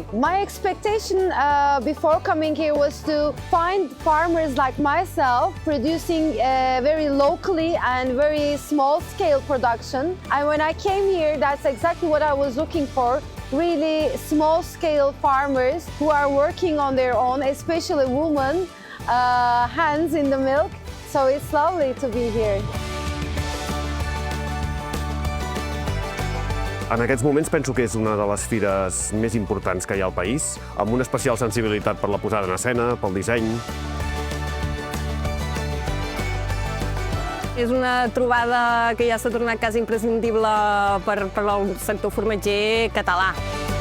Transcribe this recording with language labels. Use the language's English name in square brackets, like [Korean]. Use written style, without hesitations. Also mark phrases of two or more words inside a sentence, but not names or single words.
[English] My expectation before coming here was to find farmers like myself producing very locally and very small scale production. And when I came here, that's exactly what I was looking for. Really small scale farmers who are working on their own, especially women, hands in the milk. So it's lovely to be here. [Catalan] En aquests moments penso que és una de les fires més importants que hi ha al país, amb una especial sensibilitat per la posada en escena, pel disseny. És una trobada que ja s'ha tornat quasi imprescindible per al sector formatger català.